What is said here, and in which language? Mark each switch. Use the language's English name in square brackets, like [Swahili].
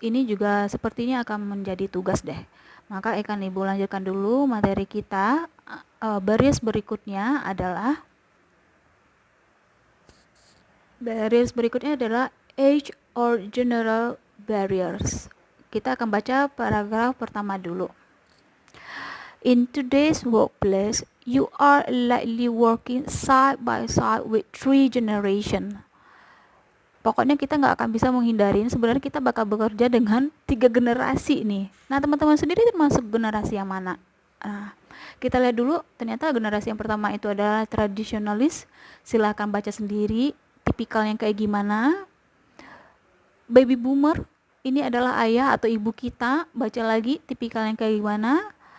[Indonesian] Ini juga sepertinya akan menjadi tugas deh. Maka akan Ibu lanjutkan dulu materi kita. Barriers berikutnya adalah [English] Barriers [Indonesian] berikutnya adalah [English] age or general barriers. [Indonesian] Kita akan baca paragraf pertama dulu. [English] In today's workplace, you are likely working side by side with 3 generations. [Indonesian] Pokoknya kita nggak akan bisa menghindarin, sebenarnya kita bakal bekerja dengan 3 generasi nih. Nah, teman-teman sendiri termasuk generasi yang mana? Nah, kita lihat dulu, ternyata generasi yang pertama itu adalah tradisionalis. Silahkan baca sendiri, tipikalnya kayak gimana. Baby boomer, ini adalah ayah atau ibu kita, baca lagi tipikalnya kayak gimana.